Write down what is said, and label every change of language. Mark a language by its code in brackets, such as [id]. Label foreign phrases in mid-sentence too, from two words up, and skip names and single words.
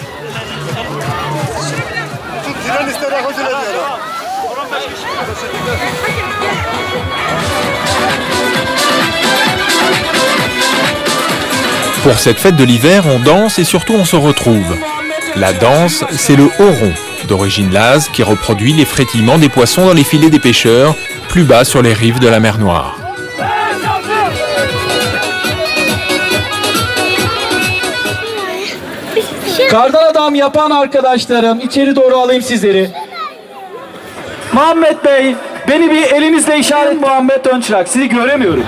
[fr] Pour cette fête de l'hiver, on danse et surtout on se retrouve. La danse, c'est le horon, d'origine laz, qui reproduit les frétillements des poissons dans les filets des pêcheurs, plus bas sur les rives de la mer Noire. [tr] Kardan adam yapan arkadaşlarım, içeri doğru alayım sizleri. Muhammed Bey, beni bir elinizle işaret. Muhammed Önçrak, sizi göremiyorum.